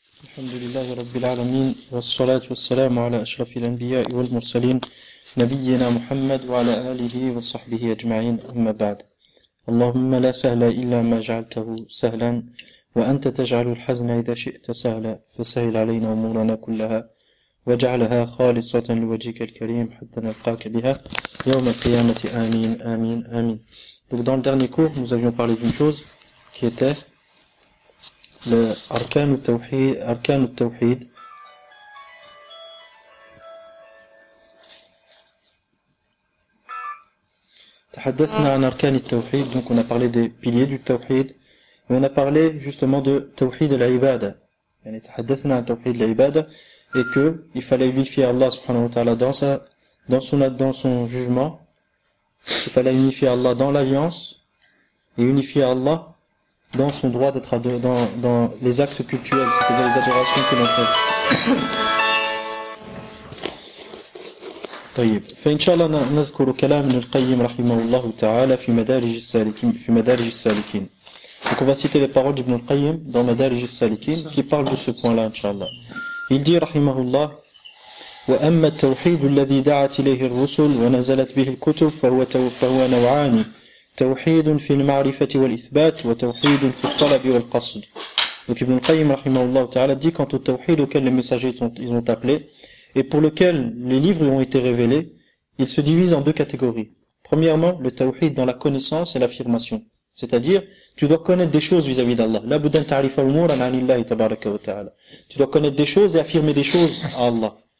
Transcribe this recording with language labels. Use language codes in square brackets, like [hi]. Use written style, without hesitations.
[ar] الحمد لله رب العالمين والصلاة والسلام على أشرف الأنبياء والمرسلين نبينا محمد وعلى آله وصحبه أجمعين أما بعد. اللهم لا سهل إلا ما جعلته سهلا وأنت تجعل الحزن إذا شئت سهلا فسهل علينا أمورنا كلها واجعلها خالصة لوجهك الكريم حتى نلقاك بها يوم القيامة آمين آمين آمين. [fr] Donc dans le dernier cours, nous avions parlé d'une chose qui était le Arkan al-Tawhid. [ar] تحدثنا عن أركان التوحيد, [fr] donc on a parlé des piliers du Tawhid, et on a parlé justement de Tawhid al-Ibada. [ar] يعني تحدثنا عن [fr] Tawhid al-Ibada, et que il fallait unifier Allah subhanahu wa ta'ala dans son jugement, il fallait unifier Allah dans l'alliance, et unifier Allah dans son droit d'être dans les actes cultuels, c'est-à-dire les adorations que l'on fait. [ar] طيب فإن شاء الله نذكر كلام ابن القيم رحمه الله تعالى في مدارج السالكين. [fr] Donc on va citer les paroles d'Ibn al-Qayyim dans Madarij al-Salikin qui parlent de ce point-là, Inch'Allah. Il dit [ar] رحمه الله: وأما التوحيد الذي دعت إليه الرسل ونزلت به الكتب فهو نوعان: توحيد في المعرفة والإثبات وتوحيد في الطلب والقصد. [fr] Donc Ibn al-Qayyim [ar] رحمه الله تعالى [fr] dit quant au tawhid auquel les messagers ils ont appelé et pour lequel les livres ont été révélés, il se divise en deux catégories. Premièrement, le tawhid dans la connaissance et l'affirmation. C'est-à-dire, tu dois connaître des choses vis-à-vis d'Allah. [ar] La buddan ta'rifa umuran 'anillahi tabaraka wa ta'ala. [fr] Tu dois connaître des choses et affirmer des choses à Allah.